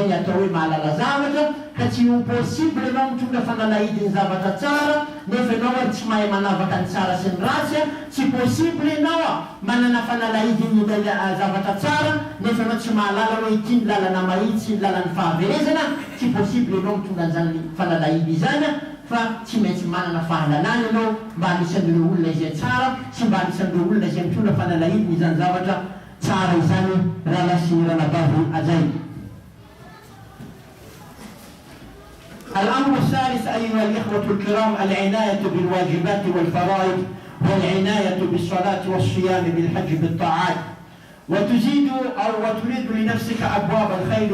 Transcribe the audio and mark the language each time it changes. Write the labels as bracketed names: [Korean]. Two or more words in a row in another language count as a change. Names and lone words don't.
[Malagasy] ny atao hoe mahalala zavatra ka tsy impossible ianao mitondra fanalahidiny zavatra tsara nefa ianao tsy mahay manavaka ny tsara sy ny ratsy tsy possible ianao manana fanalahidiny zavatra tsara nefa ianao tsy mahalala hoe ity ny lalana mahitsy ny lalany fahaverezana tsy possible ianao mitondra an'izany fanalahidy izany fa tsy maintsy manana fahalalana ianao mba anisan'ireo olona izay tsara sy mba anisan'ireo olona izay mitondra fanalahidiny izany zavatra tsara izany raha lasy ranabavy azay. [Arabic] الأمر الثالث أيها الإخوة الكرام العناية بالواجبات والفرائض والعناية بالصلاة والصيام بالحج بالطاعات وتزيد أو وتريد لنفسك أبواب الخير